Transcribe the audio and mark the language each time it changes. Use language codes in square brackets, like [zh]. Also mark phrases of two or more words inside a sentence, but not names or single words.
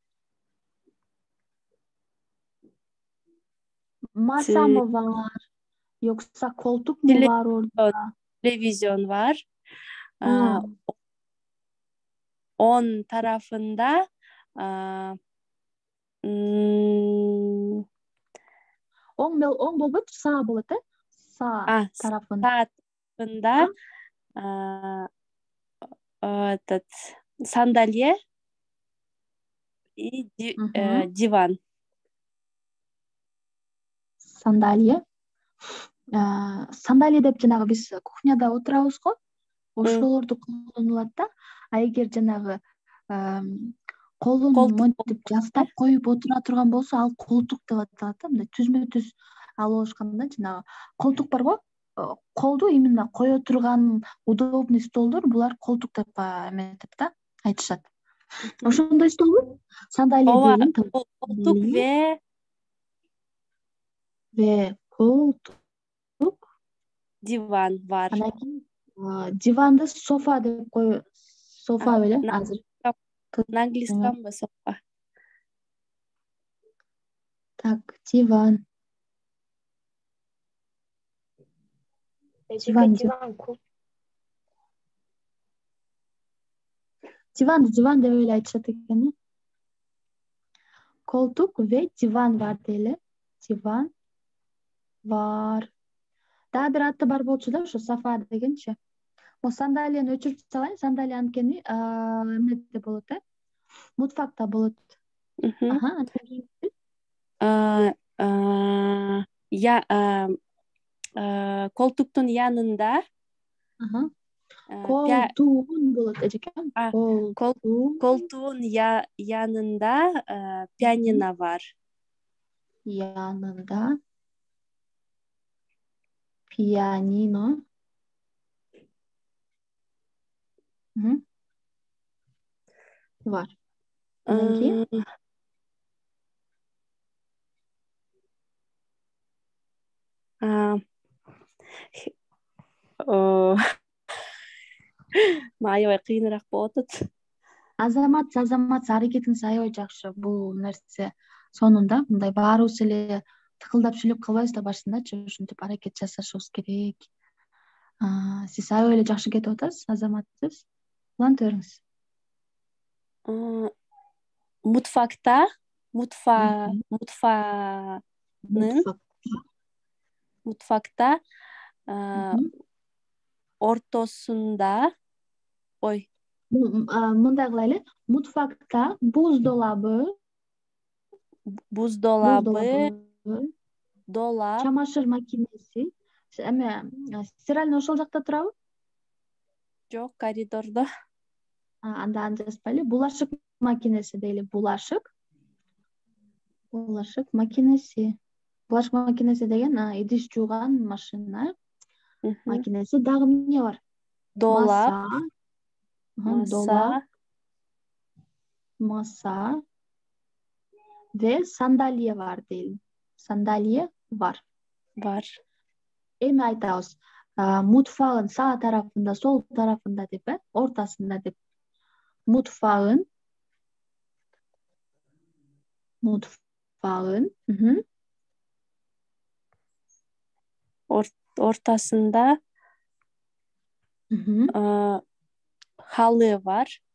[tr] Masa mı var? Yoksa koltuk mu Tele- var orada? Televizyon var. Ha. 10 tarafında hmm, [ky] Оң болбойт, саа болот, э? [tr] Sağ tarafında. sağ tarafında этот sandalye и divan. [ky] Sandalye. Sandalye деп жанагы биз кухняда отурабыз го. Ошолорду колдонулат да. А эгер жанагы колун монтип жастап коюп отура турган болсо, ал колтук деп аталат да. Мындай түзмө-түз алып алышканда жанагы колтук бар го. Колду именно кое турган удобный столдор, булар колтук деп эметип да, айтышат. Ошондой стол sandalye деген. [tr] Koltuk ve koltuk, divan var. [ky] Анан кийин диванды софа деп кой, софа беле азыр. [ru] На английском бы sofa. Так, диван. Диван. [ky] Диван деп эле айтышат экен, э? [tr] Koltuk ve divan var дейли. Диван var. [ky] Дагы бир аты бар болчу да, ошо софа дегенчи. Mo sandalyeni өчүрүп салайын, sandalye анткени эмнеде болот, э? Мутфакта болот. Ага, [tr] koltuktun yanında [ky] koltuğun болот эжекем. [tr] koltuğun yanında piyanino var. Yanında piyanino. Var. [ky] Анан кийин аябай кыйыныраак болуп атат. Азамат, аракетиңиз аябай жакшы. Бул нерсе сонунда мындай баарыбыз эле тыкылдап сүйлөп калбайбыз да башындачы, ушинтип аракет жасашыбыз керек. Сиз аябай эле жакшы кетип атасыз, Азаматсыз. Уланта бериңиз. [tr] Mutfakta ortasında [ky] мындай кылайлы. [tr] Mutfakta buzdolabı, dolap, çamaşır makinesi. [ky] Стиральный ошол жакта турабы? Жок, коридордо. Анда жазбайлы. [tr] Bulaşık makinesi [ky] дейли. [tr] Bulaşık makinesi. Bulaşık makinesi [ky] деген идиш жууган машина makinesi. Дагы эмне бар? [tr] Dolap, masa ve sandalye var дейли. Sandalye var. [ky] Эми айтабыз. [tr] Mutfağın sağ tarafında, sol tarafında [ky] деп, ортасында деп. [tr] Mutfağın ortasında halı var.